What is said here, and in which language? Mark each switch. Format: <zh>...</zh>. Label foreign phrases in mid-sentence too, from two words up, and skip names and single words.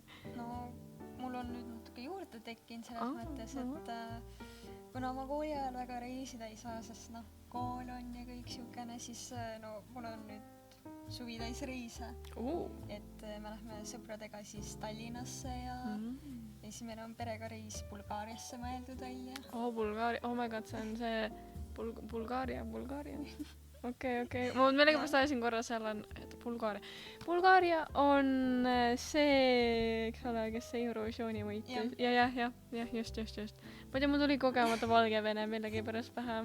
<et>no mul on nüüd natuke juurde tekkinud selles mõttes, et kuna ma kooli ajal väga reisida ei saa, sest kool on ja kõik siukene, siis mul on nüüd suvi täis reise. Et me lähme sõpradega siis Tallinnasse ja siis meil on perega reis Bulgaariasse mõeldud välja. Bulgaaria,</et> <en>oh my god,</en> <et>see on see Bulgaaria. Okei. Ma millegipärast ajasin korra seal on Bulgaaria. Bulgaaria on see, eks ole, kes see Eurovisiooni võitis. Ja, just. Ma ei tea, mul tuli kogemata Valgevene millegipärast pähe.</et>